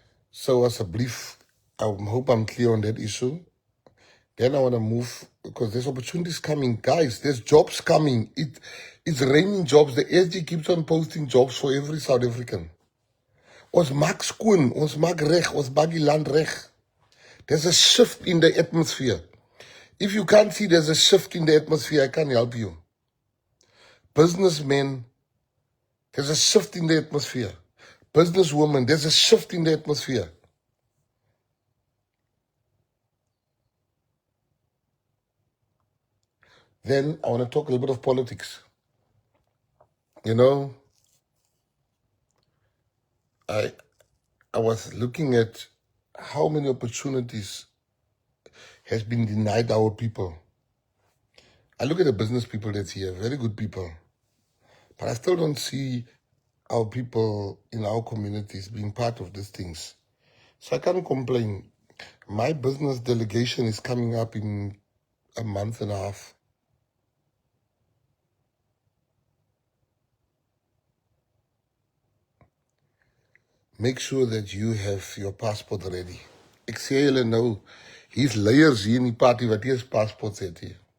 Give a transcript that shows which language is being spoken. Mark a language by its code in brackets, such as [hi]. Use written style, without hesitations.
[en] So as a brief, I hope I'm clear on that issue. Then I want to move, because there's opportunities coming. Guys, there's jobs coming. It's raining jobs. The SG keeps on posting jobs for every South African. [af] Ons maak skoon, ons maak reg, ons maak die land reg. [en] There's a shift in the atmosphere. If you can't see there's a shift in the atmosphere, I can't help you. Businessmen, there's a shift in the atmosphere. Businesswomen, there's a shift in the atmosphere. Then I want to talk a little bit of politics. You know, I was looking at how many opportunities has been denied our people. I look at the business people that's here, very good people. But I still don't see our people in our communities being part of these things. So I can't complain. My business delegation is coming up in a month and a half. Make sure that you have your passport ready. [af] Ek sê julle nou, hier's layers hier in die party wat nie eens paspoorts het hier.